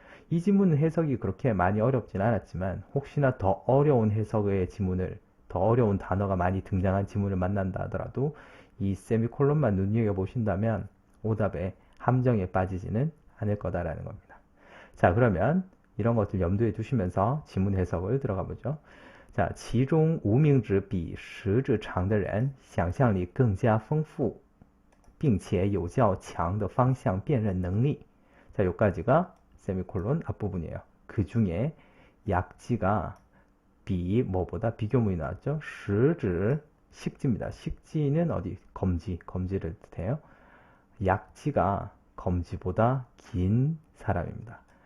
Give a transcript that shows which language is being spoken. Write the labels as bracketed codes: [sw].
[ko] 이 지문 해석이 그렇게 많이 어렵진 않았지만 혹시나 더 어려운 해석의 지문을 더 어려운 단어가 많이 등장한 지문을 만난다 하더라도 이 세미콜론만 눈여겨보신다면 오답에 함정에 빠지지는 않을 거다라는 겁니다. 자, 그러면 이런 것들 염두에 두시면서 지문 해석을 들어가 보죠. [zh] 자, 其中无名指比食指长的人想象力更加丰富并且有较强的方向辨认能力. [ko] 자, 여기까지가 세미콜론 앞부분이에요. 그 중에 약지가 비 뭐보다 비교문이 나왔죠. 食指 식지입니다. 식지는 어디 검지를 뜻해요. 약지가 검지보다 긴 사람입니다.